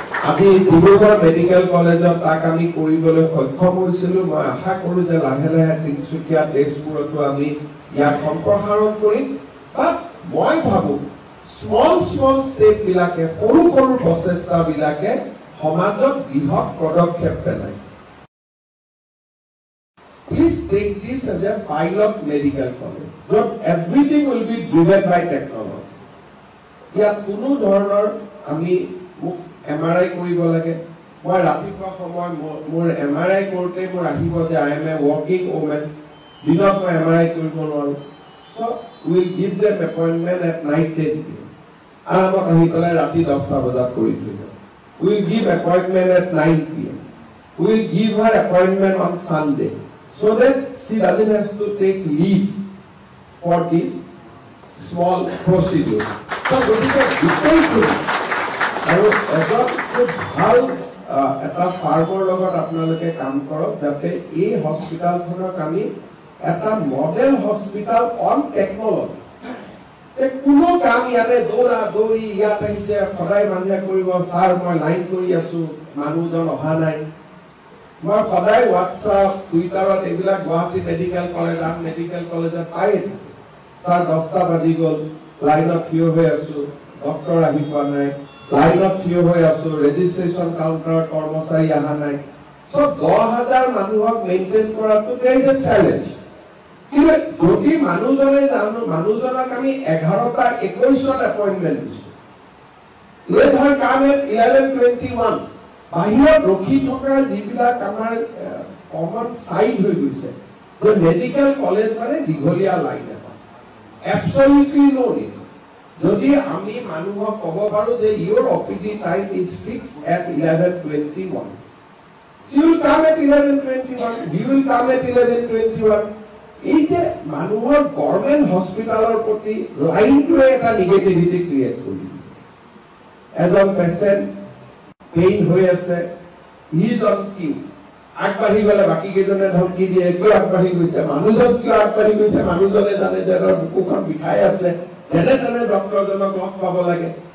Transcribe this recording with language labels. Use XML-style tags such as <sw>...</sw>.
<as>আজি ডিব্ৰুগড় মেডিকেল কলেজত তাক আমি কৰিবলৈ সক্ষম হৈছিলোঁ। মই আশা কৰোঁ যে লাহে লাহে তিনিচুকীয়া, তেজপুৰতো আমি ইয়াক সম্প্ৰসাৰণ কৰিম। বাট মই ভাবোঁ স্মল ষ্টেপবিলাকে, সৰু সৰু প্ৰচেষ্টাবিলাকে সমাজত বৃহৎ পদক্ষেপ পেলায়।</as> <en>Please take this as a pilot medical college. So everything will be driven by technology.</en> <as>ইয়াত কোনো ধৰণৰ আমি MRI কৰিব লাগে, মই ৰাতিপুৱা সময় মোৰ MRI কৰোঁতে মোৰ আহিব যে</as> <en>I am a working woman,</en> <as>দিনত মই MRI কৰিব নোৱাৰোঁ।</as> <en>So we will give them appointment at night 10 PM.</en> <as>আৰামত আহি পেলাই ৰাতি 10টা বজাত কৰি থৈ যাব।</as> <en>We will give appointment at 9 PM. We will give her appointment on Sunday, so that she doesn't have to take leave for this small procedure.</en> <as>So গতিকে গোটেইখিনি আৰু এজন খুব ভাল এটা ফাৰ্মৰ লগত আপোনালোকে কাম কৰক, যাতে এই হস্পিটেলখনক আমি এটা মডেল হস্পিটেল অন টেকনলজি। কোনো কাম ইয়াতে দৌৰা দৌৰি, ইয়াত আহিছে সদায় মানুহে কৰিব, ছাৰ মই লাইন কৰি আছোঁ, মানুহজন অহা নাই। মই সদায় হোৱাটছআপ, টুইটাৰত এইবিলাক গুৱাহাটী মেডিকেল কলেজ, আন মেডিকেল কলেজত পায়ে থাকোঁ, ছাৰ 10টা বাজি গ'ল, লাইনত থিয় হৈ আছোঁ, ডক্টৰ আহি পোৱা নাই, লাইনত থিয় হৈ আছোঁ, ৰেজিষ্ট্ৰেশ্যন কাউণ্টাৰত কৰ্মচাৰী অহা নাই। চ' 10,000 মানুহক মেইনটেইন কৰাটো</as> <en>There is a challenge.</en> <as>কিন্তু যদি মানুহজনক আমি 11টা 21ত এপইণ্টমেণ্ট দিছোঁ,</as> <en>let her come at 11:21,</en> <as>বাহিৰত ৰখি থকা যিবিলাক আমাৰ কমন চাইড হৈ গৈছে যে মেডিকেল কলেজ মানে দীঘলীয়া লাইন এটা,</as> <en>Absolutely no need.</en> <as>যদি আমি মানুহক ক'ব পাৰোঁ যে</as> <en>your OPD time is fixed at 11:21, she will come at 11:21, he will come at 11:21.</en> <as>এই যে মানুহৰ গভৰ্ণমেণ্ট হস্পিটেলৰ প্ৰতি লাইনটোৱে এটা নিগেটিভিটি ক্ৰিয়েট কৰি দিয়ে। এজন পেচেণ্ট পেইন হৈ আছে,</as> <en>he is on queue,</en> <as>আগবাঢ়ি গ'লে বাকী কেইজনে ধমকি দিয়ে, কিয় আগবাঢ়ি গৈছে, মানুহজন কিয় আগবাঢ়ি গৈছে, মানুহজনে জানে যে বুকুখন বিষাই আছে, যেনে তেনে ডক্টৰজনক লগ পাব লাগে।</as>